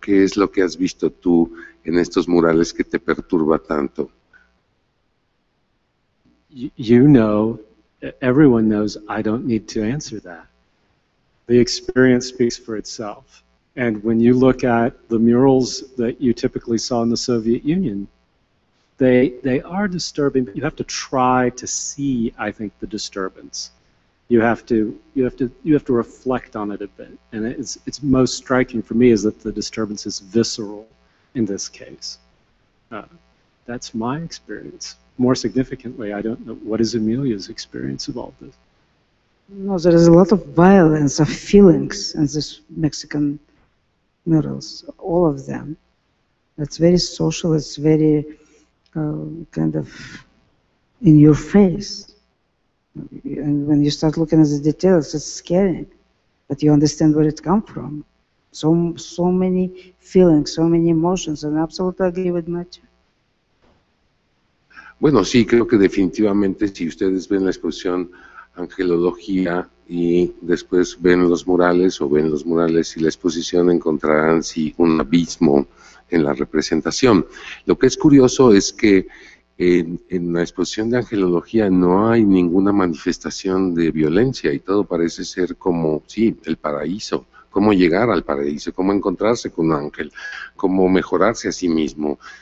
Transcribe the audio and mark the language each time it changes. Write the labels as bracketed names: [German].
[Spanish] ¿Qué es lo que has visto tú en estos murales que te perturba tanto? [English] You know, everyone knows I don't need to answer that. The experience speaks for itself. And when you look at the murals that you typically saw in the Soviet Union, they are disturbing, but you have to try to see, I think, the disturbance. You have to reflect on it a bit. And it's most striking for me is that the disturbance is visceral in this case. That's my experience. More significantly, I don't know, what is Emilia's experience of all this? No, there is a lot of violence, of feelings in these Mexican murals, all of them. It's very social, it's very kind of in your face. And when you start looking at the details, it's scary, but you understand where it comes from. So many feelings, so many emotions, and I absolutely agree with Matthew. [Spanish] Bueno, sí, creo que definitivamente si ustedes ven la exposición Angelología y después ven los murales y la exposición, encontrarán sí un abismo en la representación. Lo que es curioso es que en la exposición de Angelología no hay ninguna manifestación de violencia y todo parece ser como, sí, el paraíso, cómo llegar al paraíso, cómo encontrarse con un ángel, cómo mejorarse a sí mismo.